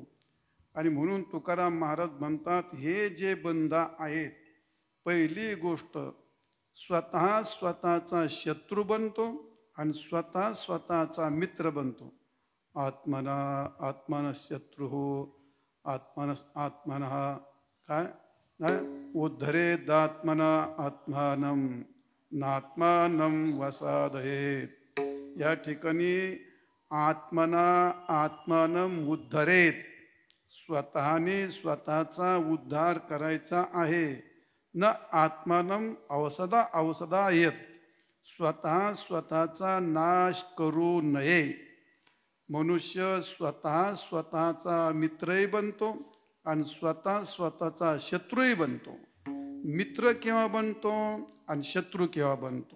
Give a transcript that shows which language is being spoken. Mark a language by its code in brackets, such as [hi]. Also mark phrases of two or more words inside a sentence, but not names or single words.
[mr] आणि म्हणून तुकाराम महाराज म्हणतात, हे जे बंध आहेत, पहिली गोष्ट स्वतः स्वतःचा शत्रू बनतो आणि स्वतः स्वतःचा मित्र बनतो. [sa] आत्मन शत्रू आत्मनः काय उद्धरेदात्मना आत्मानं नात्मानं वसादयेत. [mr] या ठिकाणी [sa] आत्मानं उद्धरेत, [mr] स्वतःने स्वतःचा उद्धार करायचा आहे. [sa] न आत्मानं औषधा [mr] स्वतः स्वतःचा नाश करू नये. मनुष्य स्वतः स्वतःचा मित्रही बनतो आणि स्वतः स्वतःचा शत्रूही बनतो. मित्र केव्हा बनतो आणि शत्रू केव्हा बनतो?